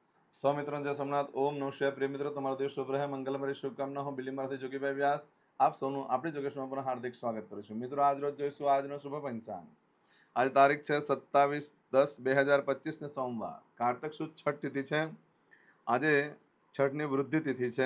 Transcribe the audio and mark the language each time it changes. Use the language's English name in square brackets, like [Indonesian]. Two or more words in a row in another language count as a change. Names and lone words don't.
[Hindi] सौ मित्रों जय सोमनाथ। ओम नमः शिवाय। प्रिय मित्रों, [Gujarati] તમારો દિવસ શુભ રહે, મંગલમય શુભકામના હું બિલીમાંથી જોગીભાઈ વ્યાસ આપ સૌનું આપણી જોગેશમાં પણ હાર્દિક સ્વાગત કરું છું। મિત્રો, આજ રોજ જોઈશું આજનો શુભ પંચાંગ। આજ તારીખ છે 27/10/2025 ને સોમવાર, કારતક સુદ છઠ તિથિ છે। આજે છઠની વૃદ્ધિ તિથિ છે।